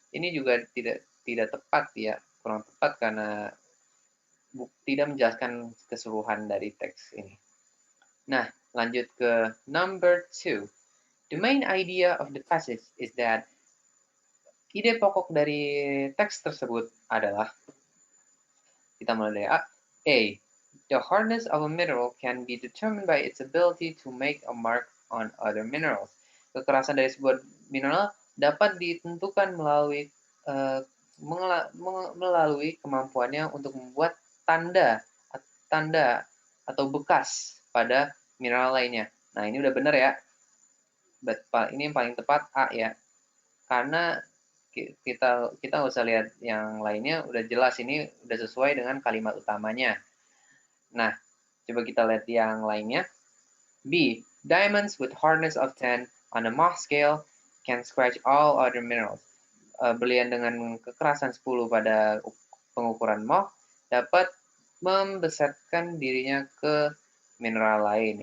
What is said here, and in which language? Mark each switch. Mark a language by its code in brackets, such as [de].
[id] Ini juga tidak tepat ya, kurang tepat karena tidak menjelaskan keseluruhan dari teks ini. Nah, lanjut ke number 2. [en] The main idea of the passage is that [id] ide pokok dari teks tersebut adalah, kita mulai dari A. A. [en] The hardness of a mineral can be determined by its ability to make a mark on other minerals. [id] Kekerasan dari sebuah mineral dapat ditentukan melalui kemampuannya untuk membuat tanda tanda atau bekas pada mineral lainnya. Nah, ini udah benar ya. Ini yang paling tepat A ya. Karena kita nggak usah lihat yang lainnya, udah jelas ini udah sesuai dengan kalimat utamanya. Nah, coba kita lihat yang lainnya. B. [en] Diamonds with hardness of 10 on a Mach scale can scratch all other minerals. [id] Berlian dengan kekerasan 10 pada pengukuran Mach dapat membesarkan dirinya ke mineral lain.